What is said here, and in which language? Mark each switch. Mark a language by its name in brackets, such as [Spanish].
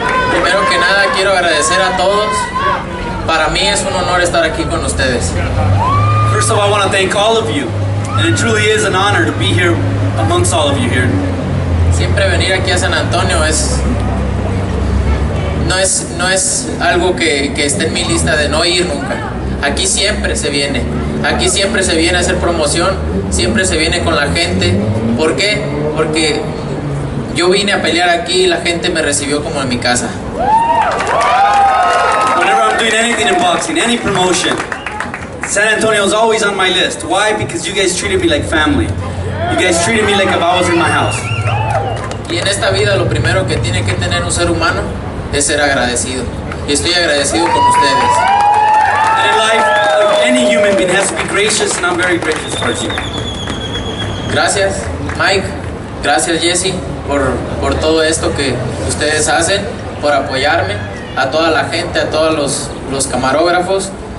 [Spanish] Primero que nada quiero agradecer a todos. Para mí es un honor estar aquí con ustedes. [English] First of all, I want to thank all of you, and it truly is an honor to be here amongst all of you here. [Spanish] Siempre venir aquí a San Antonio no es algo que esté en mi lista de no ir nunca. Aquí siempre se viene. Aquí siempre se viene a hacer promoción, siempre se viene con la gente. ¿Por qué? Porque yo vine a pelear aquí y la gente me recibió como en mi casa. [English] Whenever I'm doing anything in boxing, any promotion, San Antonio is always on my list. Why? Because you guys treated me like family. You guys treated me like if I was in my house. [Spanish] Y en esta vida lo primero que tiene que tener un ser humano es ser agradecido. Y estoy agradecido con ustedes. [English] And in life, any human being has to be gracious, and I'm very gracious towards you. [Spanish] Gracias, Mike. Gracias, Jesse, por todo esto que ustedes hacen, por apoyarme, a toda la gente, a todos los camarógrafos.